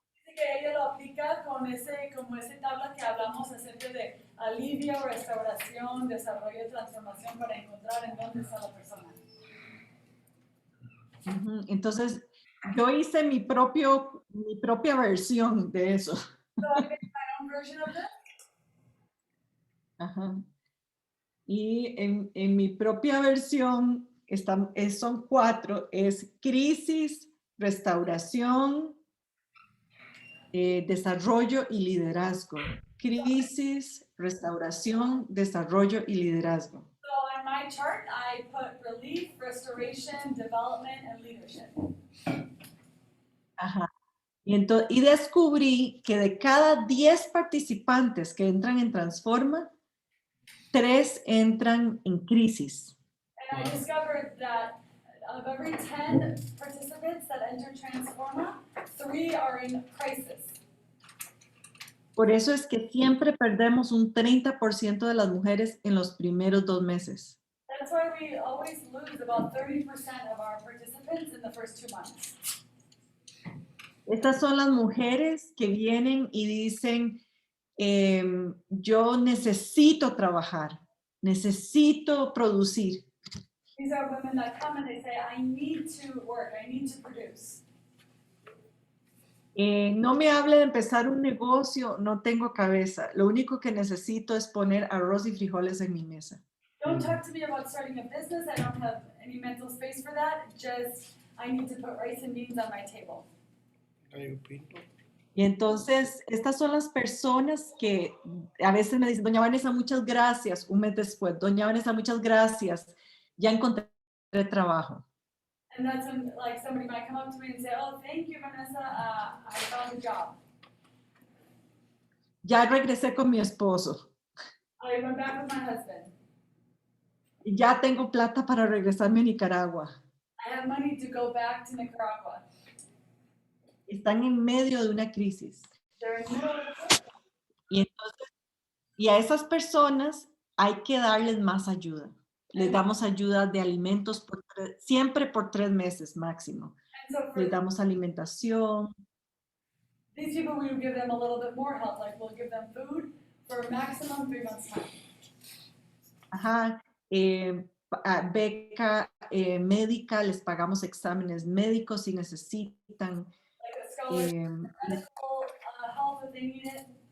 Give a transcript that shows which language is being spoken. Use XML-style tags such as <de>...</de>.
<es>Dice que ella lo aplica con como ese tabla que hablamos acerca de alivio, restauración, desarrollo y transformación para encontrar en dónde está la persona. Ujú. Entonces, yo hice mi propia versión de eso.</es> <en>So I made my own version of this. Ajá.</en> <es>Y en mi propia versión son 4, es crisis, restauración, desarrollo y liderazgo. Crisis, restauración, desarrollo y liderazgo.</es> <en>So on my chart, I put relief, restoration, development, and leadership. Ajá.</en> <es>Y descubrí que de cada 10 participantes que entran en Transforma, 3 entran en crisis.</es> <en>And I discovered that of every 10 participants that enter Transforma, 3 are in crisis.</en> <es>Por eso es que siempre perdemos un 30% de las mujeres en los primeros 2 meses.</es> <en>That's why we always lose about 30% of our participants in the first 2 months.</en> <es>Estas son las mujeres que vienen y dicen, yo necesito trabajar, necesito producir.</es> <en>These are women that come and they say, I need to work, I need to produce.</en> <es>No me hable de empezar un negocio, no tengo cabeza. Lo único que necesito es poner arroz y frijoles en mi mesa.</es> <en>Don't talk to me about starting a business, I don't have any mental space for that, just I need to put rice and beans on my table.</en> <es>Y entonces, estas son las personas que a veces me dicen, doña Vanessa, muchas gracias. Un mes después, doña Vanessa, muchas gracias. Ya encontré trabajo.</es> <en>And that's when, like, somebody might come up to me and say, oh, thank you, Vanessa, I found a job.</en> <es>Ya regresé con mi esposo.</es> <en>I went back with my husband.</en> <es>Ya tengo plata para regresarme a Nicaragua.</es> <en>I have money to go back to Nicaragua.</en> <es>Están en medio de una crisis.</es> <en>They're in the middle of it.</en> <es>Y entonces, y a esas personas hay que darles más ayuda. Les damos ayuda de alimentos siempre por 3 meses máximo.</es> <en>And so for</en> <es>Les damos alimentación,</es> <en>these people, we would give them a little bit more help, like we'll give them food for a maximum 3 months time.</en> <es>ajá, beca médica, les pagamos exámenes médicos si necesitan.</es> <en>Like a scholarship, medical help if they need it.</en>